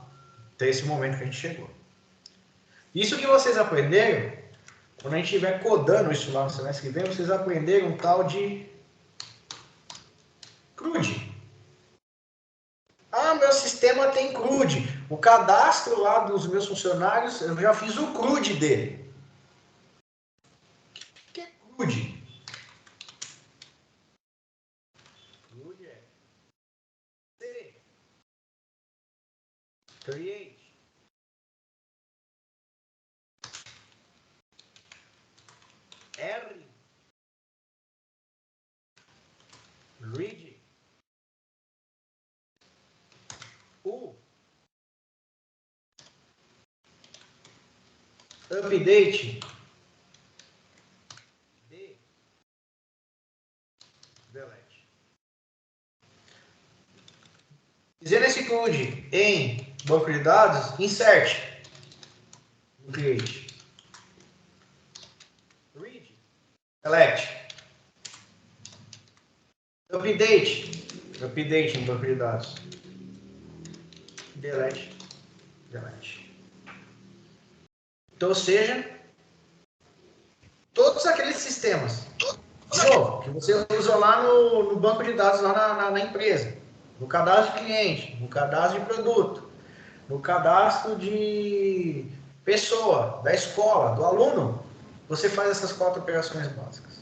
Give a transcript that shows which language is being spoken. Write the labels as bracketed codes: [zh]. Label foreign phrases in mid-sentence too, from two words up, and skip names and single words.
[pt] Até esse momento que a gente chegou. Isso que vocês aprenderam, quando a gente estiver codando isso lá no semestre que vem, vocês aprenderam um tal de CRUD. Ah, meu sistema tem CRUD. O cadastro lá dos meus funcionários, eu já fiz o CRUD dele. O que é CRUD? CRUD é Create. [en] R. Read. U. Update. D. Delete. [pt] Dizendo esse CRUD em banco de dados, [en] insert. Create. Read. Select. Update. [pt] Update em banco de dados. [en] Delete. Delete. [pt] Então, ou seja, todos aqueles sistemas, de novo, que você usa lá no banco de dados, lá na empresa, no cadastro de cliente, no cadastro de produto, no cadastro de pessoa, da escola, do aluno, você faz essas 4 operações básicas.